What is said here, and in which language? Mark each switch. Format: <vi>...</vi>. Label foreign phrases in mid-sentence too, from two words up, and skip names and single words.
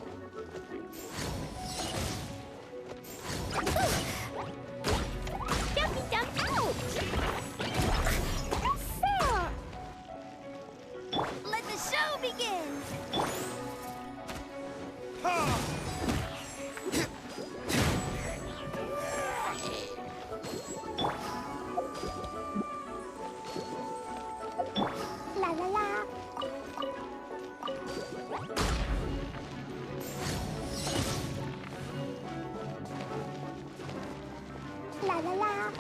<en>Dumpy dump out. Fair. Let the show begin. La la la. La la la.</en>